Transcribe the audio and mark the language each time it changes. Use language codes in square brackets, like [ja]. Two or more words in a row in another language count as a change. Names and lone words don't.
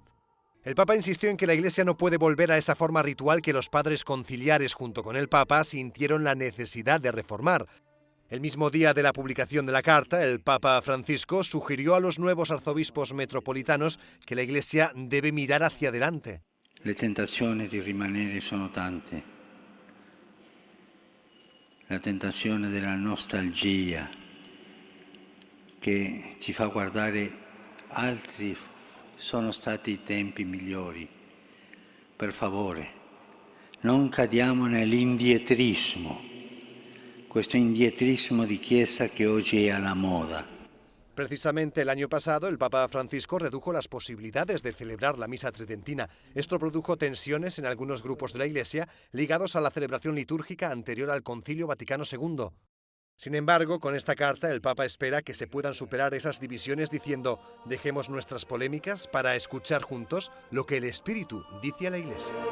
[es] El Papa insistió en que la Iglesia no puede volver a esa forma ritual que los padres conciliares junto con el Papa sintieron la necesidad de reformar. El mismo día de la publicación de la carta, el Papa Francisco sugirió a los nuevos arzobispos metropolitanos que la Iglesia debe mirar hacia adelante. [it] Le tentazioni di rimanere sono tante. La tentazione della nostalgia che ci fa guardare altri sono stati i tempi migliori. Per favore, non cadiamo nell'indietrismo, questo indietrismo di Chiesa che oggi è alla moda. [es] Precisamente el año pasado, el Papa Francisco redujo las posibilidades de celebrar la misa tridentina. Esto produjo tensiones en algunos grupos de la Iglesia ligados a la celebración litúrgica anterior al Concilio Vaticano II. Sin embargo, con esta carta el Papa espera que se puedan superar esas divisiones diciendo: dejemos nuestras polémicas para escuchar juntos lo que el Espíritu dice a la Iglesia.